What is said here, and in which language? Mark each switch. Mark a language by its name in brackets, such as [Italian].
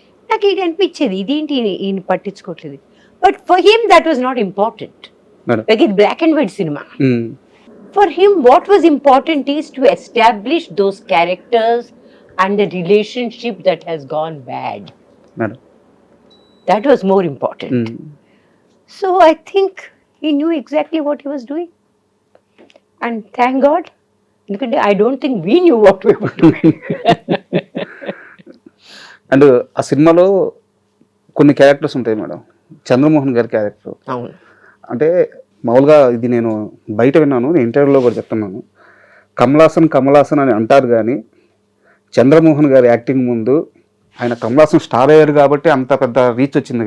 [Telugu] నాకు ఇది అనిపించేది, ఇదేంటి ఈయన పట్టించుకోవట్లేదు. [English] But for him that was not important. Like it black and white cinema. For him what was important is to establish those characters and the relationship that has gone bad. Madam. That was more important. So I think he knew exactly what he was doing. And thank God, because I don't think we knew what we were doing. [Telugu] And ఆ సినిమాలో కొన్ని characters ఉంటాయి madam. Chandramohan గారి character అంటే మామూలుగా ఇది నేను బయట విన్నాను, నేను ఇంటర్వ్యూలో కూడా చెప్తున్నాను. కమలాసన్ అని అంటారు, కానీ చంద్రమోహన్ గారి యాక్టింగ్ ముందు ఆయన కమలాసన్ స్టార్ అయ్యారు కాబట్టి అంత పెద్ద రీచ్ వచ్చింది.